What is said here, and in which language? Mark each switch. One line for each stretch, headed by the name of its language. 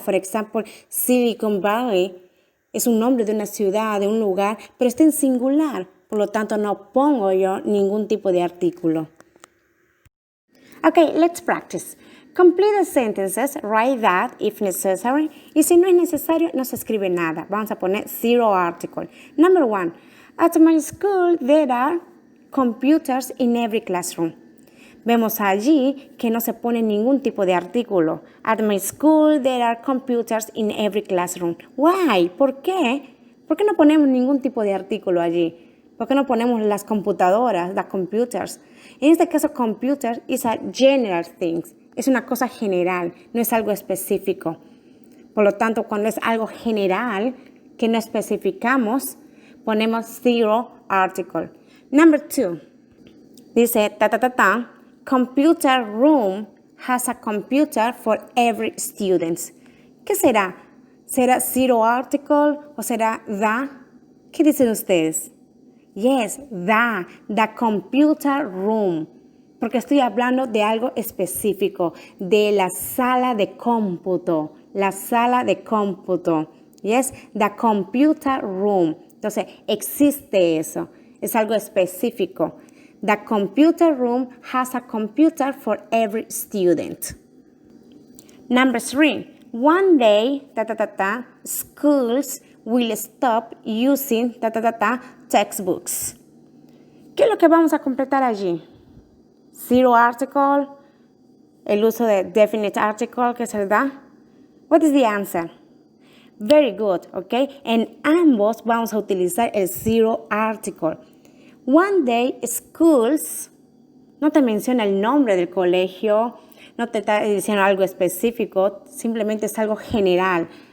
English: For example,
Spanish: Silicon Valley es un nombre de una ciudad, de un lugar, pero está en singular. Por lo tanto, no pongo yo ningún tipo de artículo.
English: Okay, let's practice. Complete the sentences, write that if necessary.
Spanish: Y si no es necesario, no se escribe nada. Vamos a poner zero article.
English: Number 1. At my school, there are computers in every classroom.
Spanish: Vemos allí que no se pone ningún tipo de artículo.
English: At my school, there are computers in every classroom. Why?
Spanish: ¿Por qué? ¿Por qué no ponemos ningún tipo de artículo allí? ¿Por qué no ponemos las computadoras, las computers? En este caso,
English: computer is a general thing.
Spanish: Es una cosa general, no es algo específico. Por lo tanto, cuando es algo general que no especificamos, ponemos zero article.
English: Number 2.
Spanish: Dice,
English: computer room has a computer for every student.
Spanish: ¿Qué será? ¿Será zero article o será the? ¿Qué dicen ustedes?
English: Yes, the computer room.
Spanish: Porque estoy hablando de algo específico, de la sala de cómputo. La sala de cómputo.
English: Yes, the computer room.
Spanish: Entonces, existe eso. Es algo específico.
English: The computer room has a computer for every student. Number 3. One day, schools will stop using textbooks.
Spanish: ¿Qué es lo que vamos a completar allí? Zero article, el uso de definite article que se da.
English: What is the answer? Very good, okay?
Spanish: En ambos vamos a utilizar el zero article.
English: One day, schools,
Spanish: no te menciona el nombre del colegio, no te está diciendo algo específico, simplemente es algo general.